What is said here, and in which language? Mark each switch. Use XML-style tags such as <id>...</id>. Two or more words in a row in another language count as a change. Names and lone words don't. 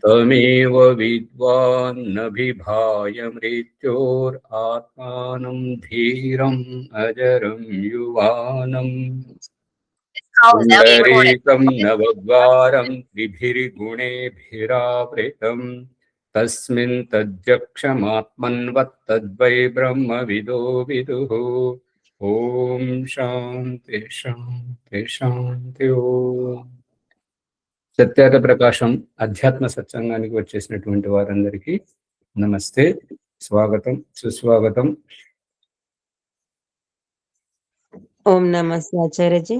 <sa>तमेव विद्वान्नभिभाय मृत्योरात्मानं धीरम् अजरं युवानम् पुण्डरीकं नवद्वारं त्रिभिर्गुणेभिरावृतं तस्मिन् तद्यक्षमात्मन्वत्तद्वै ब्रह्मविदो विदुः। ఓం శాంతి శాంతి శాంతి.</sa> <te>ఓం సత్యాత ప్రకాశం అధ్యాత్మ సత్సంగానికి వచ్చేసినటువంటి వారందరికీ నమస్తే, స్వాగతం, సుస్వాగతం. ఓం నమస్తే ఆచార్యజీ.</te>